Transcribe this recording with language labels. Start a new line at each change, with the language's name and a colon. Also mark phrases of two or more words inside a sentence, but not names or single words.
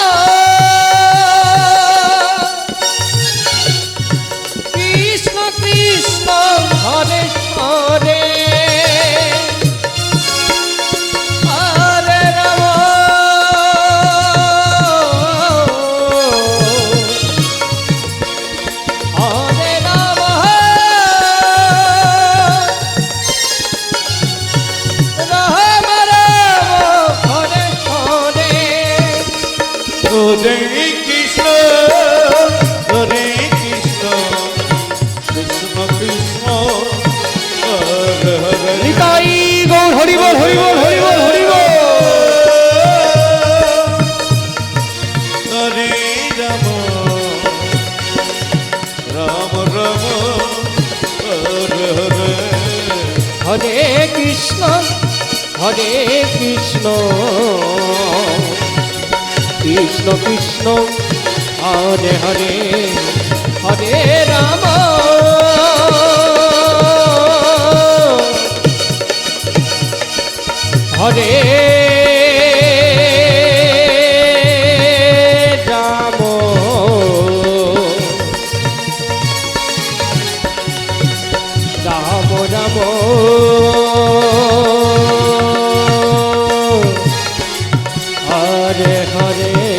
Sanskrit: কৃষ্ণ কৃষ্ণ হরে হরে হরে রাম হরে রাম রাম রাম হরে হরে হরে কৃষ্ণ হরে কৃষ্ণ কৃষ্ণ কৃষ্ণ হরে হরে
Bangla: নিতাই গৌর হরি বল হরি বল হরি বল হরি বল
Sanskrit: হরে রাম রাম রাম হরে হরে হরে কৃষ্ণ কৃষ্ণ কৃষ্ণ কৃষ্ণ হরে হরে হরে রাম হরে রাম রাম রাম হরে হরে